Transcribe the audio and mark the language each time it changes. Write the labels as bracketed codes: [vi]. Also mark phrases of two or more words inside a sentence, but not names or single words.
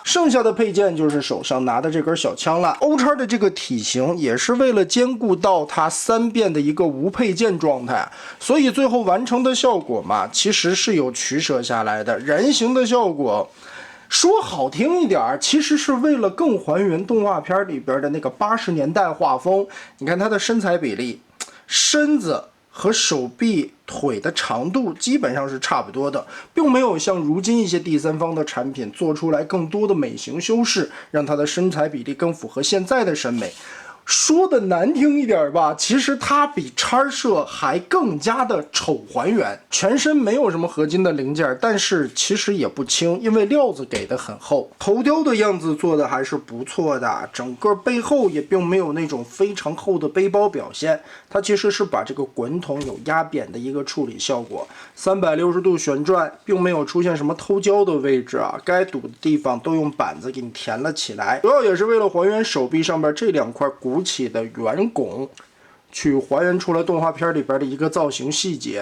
[zh] 剩下的配件就是手上拿的這根小槍了。歐叉的這個體型也是為了兼顧到它3變的一個無配件狀態，所以最後完成的效果嘛，其實是有取捨下來的。人形的效果。說好聽一點，其實是為了更還原動畫片裡邊的那個80年代畫風。你看它的身材比例，身子和手臂、腿的长度基本上是差不多的，并没有像如今一些第三方的產品做出來更多的美型修飾，讓它的身材比例更符合現在的審美。說的難聽一點吧，其實它比叉社還更加的醜還原，全身沒有什麼合金的零件，但是其實也不輕，因為料子給的很厚。頭雕的樣子做的還是不錯的，整個背後也並沒有那種非常厚的背包表現，它其實是把这個滾筒有壓扁的一個處理效果。360度旋轉，並沒有出現什麼偷膠的位置啊，該堵的地方都用板子給你填了起來，主要也是為了還原手臂上面這2塊鼓起的圓拱，去還原出了動畫片裡邊的一個造型細節。